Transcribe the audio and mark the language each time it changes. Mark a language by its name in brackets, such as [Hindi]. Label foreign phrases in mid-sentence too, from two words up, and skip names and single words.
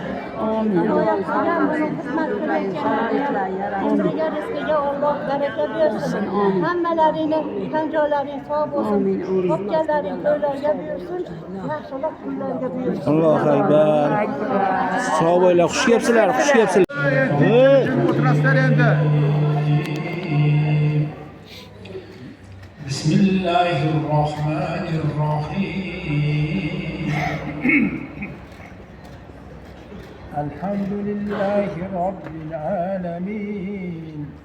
[Uzbek] Iloyim qilgan buni xizmat qilayotganlarga umriga rizqiga Alloh baraka bersin. Hammalaringni tan joylaring sog' bo'lsin, topganlaring to'ylarga bersin, yaxshilik kunlarga bersin. [Arabic] الله أكبر. [Uzbek] Sog' bo'linglar, xush kelibsizlar, xush kelibsizlar. [Arabic] بسم الله الرحمن الرحيم الحمد لله رب العالمين